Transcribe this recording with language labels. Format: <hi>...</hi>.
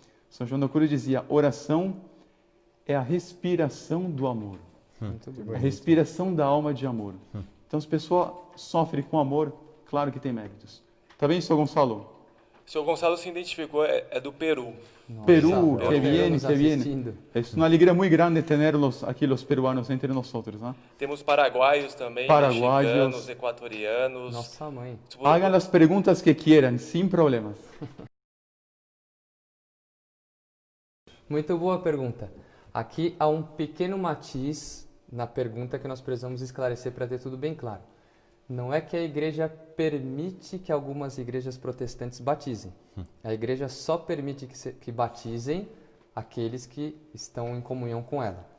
<pt>São João da Cruz dizia, oração é a respiração do amor. A respiração da alma de amor. Então, se a pessoa sofre com amor, claro que tem méritos. Tá bem, Sr. Gonçalo? O Sr. Gonçalo se identificou, é do Peru. Perú, Nossa,</pt> <es>que bien, que bien.</es> <pt>assistindo.</pt> <es>Es una alegría muy grande tenerlos aquí los peruanos entre nosotros, ¿no?</es> <pt>Temos paraguaios também, Paraguaios. mexicanos, equatorianos. Nossa mãe.</pt> <es>Hagan las preguntas que quieran, sin problemas.</es> <pt>Muito boa pergunta. Aqui há um pequeno matiz na pergunta que nós precisamos esclarecer para ter tudo bem claro. Não é que a igreja permite que algumas igrejas protestantes batizem. A igreja só permite que batizem aqueles que estão em comunhão com ela.</pt>